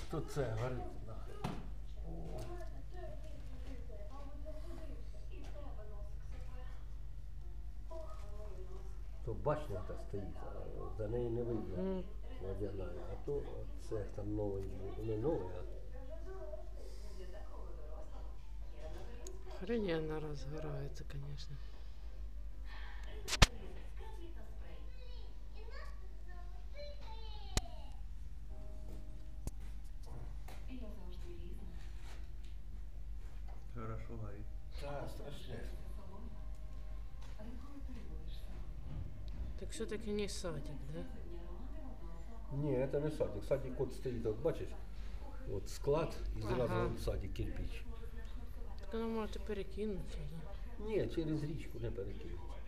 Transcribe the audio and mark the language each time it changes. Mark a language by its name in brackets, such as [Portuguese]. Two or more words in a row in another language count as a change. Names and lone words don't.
[Ukrainian] То це горить нахрен. То башня та стоїть, а за неї не видно водяна. А то це там новий, не новий, а [Russian] Охрененно разгорается, конечно. Хорошо горит. [Ukrainian] та страшне. [Russian] Так все-таки не садик, да? [Ukrainian] Ні, це не садик. Садик от стоїть, от бачиш, от склад і зразу Ага. от садик кирпич. [Russian] Так оно может и перекинуть. Да? [Ukrainian] Ні, через річку не перекинуть.